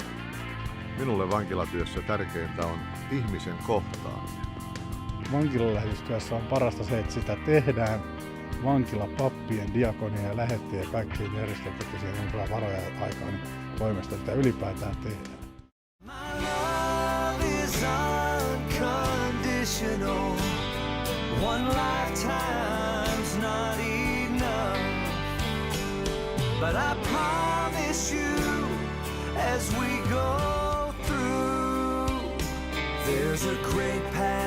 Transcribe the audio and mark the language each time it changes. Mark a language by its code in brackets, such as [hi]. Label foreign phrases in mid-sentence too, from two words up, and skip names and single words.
[fi] Minulle vankilatyössä tärkeintä on ihmisen kohtaaminen. Vankilalähetystyössä on parasta se, että sitä tehdään vankilapappien, diakonia ja lähettejä ja kaikkien järjestöt, jotka siellä on kyllä varoja aikaan toimesta, että ylipäätään tehdään. [en] One lifetime's not enough, but I promise you as we go through, there's a great